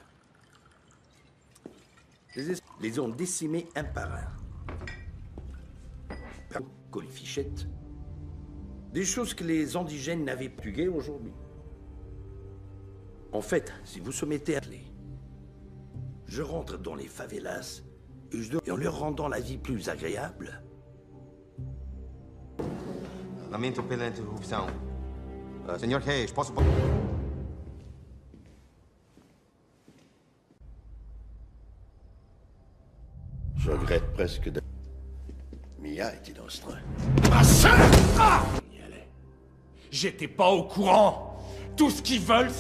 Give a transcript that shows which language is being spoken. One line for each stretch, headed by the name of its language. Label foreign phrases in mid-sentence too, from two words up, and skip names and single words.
French: Les ont décimés un par un. Colifichette. Des choses que les indigènes n'avaient plus guère aujourd'hui. En fait, si vous se mettez à aller, je rentre dans les favelas et en leur rendant la vie plus agréable.
Portuguese: Lamento pela interrupção. Senhor Reis, posso...
French: Je regrette presque de... Mia était dans ce train. Ma sœur! Ah! On y allait. J'étais pas au courant. Tout ce qu'ils veulent, c'est...